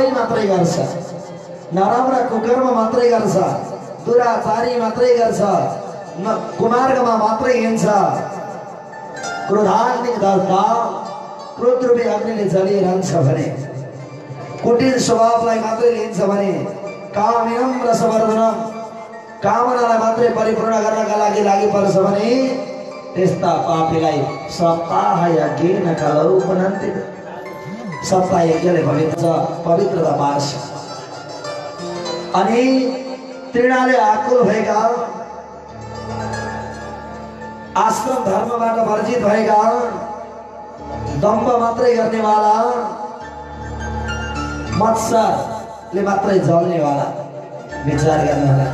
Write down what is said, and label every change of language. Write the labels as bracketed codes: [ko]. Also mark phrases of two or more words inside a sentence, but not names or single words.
[ne] मात्रै गर्छ, नराम्रा कुकर्म मात्रै गर्छ, दुराचारी मात्रै गर्छ, कुमार्गमा मात्रै हिँड्छ, [sa] क्रोधाग्नि दग्धा [ne] क्रोध रूपी अग्निले जलिरहन्छ भने, कुटिल स्वभावलाई मात्रै लिन्छ भने, [sa] कामिनम रसवर्धनम [ne] कामनालाई मात्रै परिपूर्ण गर्नका लागि पर्छ भने त्यस्ता पापीलाई [sa] सप्ताह यज्ञेन कलौ पुनन्ति। [ne] सप्ताह यज्ञले पवित्रता पार्छ। अनि तृणाले आकुल भएका, आश्रम धर्मबाट वर्जित भएका, दम्भ मात्रै गर्नेवाला, मत्सरले मात्रै जल्नेवाला, विचार गर्नुहोला।